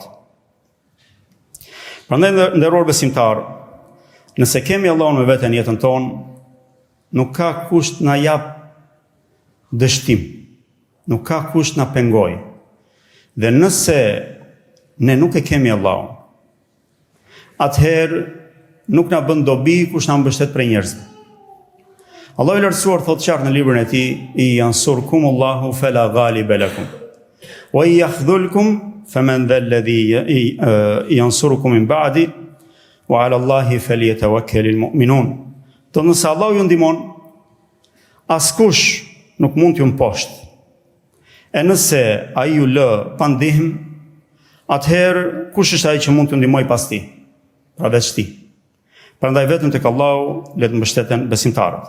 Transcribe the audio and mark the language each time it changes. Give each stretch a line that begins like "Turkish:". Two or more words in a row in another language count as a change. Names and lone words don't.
Albanian: Prandaj nderuar besimtar, nëse kemi Allahun me veten jetën tonë, nuk ka kusht na jap dështim, nuk ka kusht na pengoj. Dhe nëse ne nuk e kemi Allahun, atëherë nuk na bën dobi kush na mbështet prej njerëzve. Allahu i lartësuar thotë qartë në librin e tij:
Arabic: "إن ينصركم الله فلا غالب لكم وإن يخذلكم فمن ذا الذي ينصركم من بعده وعلى الله فليتوكل المؤمنون."
Albanian: Do nëse Allahu ju ndihmon, askush nuk mund t'ju mposhtë. E nëse ai ju lë pa ndihmë, atëherë kush është ai që mund t'ju ndihmojë pas tij? Pra veç ti. Prandaj vetëm tek Allahu le të mbështeten besimtarët.